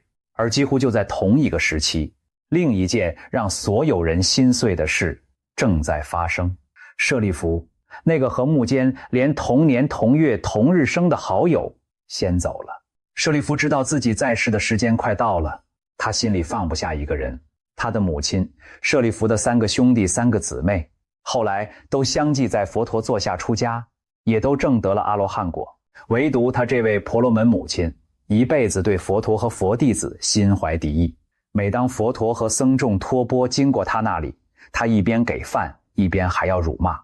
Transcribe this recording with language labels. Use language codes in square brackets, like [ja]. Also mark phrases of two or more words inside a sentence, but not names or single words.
[zh] 而幾乎就在同一個時期，另一件讓所有人心碎的事正在發生。舍利弗，那個和目犍连同年同月同日生的好友，先走了。舍利弗知道自己在世的時間快到了，他心裡放不下一個人，他的母親，舍利弗的 3個兄弟3個姊妹，後來都相繼在佛陀座下出家，也都證得了阿羅漢果。唯獨他這位婆羅門母親，一輩子對佛陀和佛弟子心懷敵意。每當佛陀和僧眾托缽經過他那裡，他一邊給飯，一邊還要辱罵。